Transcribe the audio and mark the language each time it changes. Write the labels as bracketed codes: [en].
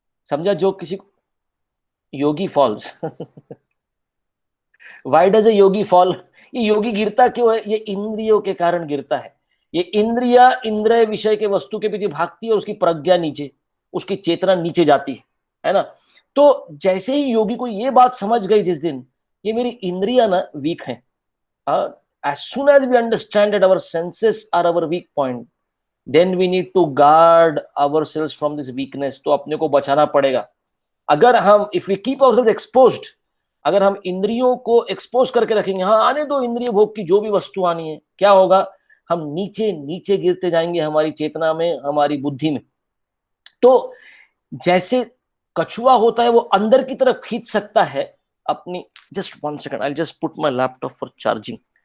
[hi] समझा जो किसी को, [en] Yogi falls. Why does a yogi fall? [hi] ये योगी गिरता क्यों है? ये इंद्रियों के कारण गिरता है। ये इंद्रिया इंद्रिय विषय के वस्तु के पीछे भागती है, उसकी प्रज्ञा नीचे, उसकी चेतना नीचे जाती है ना। तो जैसे ही योगी को ये बात समझ गई जिस दिन, ये मेरी इंद्रिया ना वीक है, [en] as soon as we understand that our senses are our weak point, then we need to guard ourselves from this weakness। [hi] तो अपने को बचाना पड़ेगा। अगर हम, [en] if we keep ourselves exposed, [hi] अगर हम इंद्रियों को एक्सपोज करके रखेंगे, हाँ आने दो इंद्रिय भोग की जो भी वस्तु आनी है, क्या होगा, हम नीचे नीचे गिरते जाएंगे, हमारी चेतना में, हमारी बुद्धि में। तो जैसे कछुआ होता है, वो अंदर की तरफ खींच सकता है अपनी, [en] Just 1 second, I just put my laptop for charging.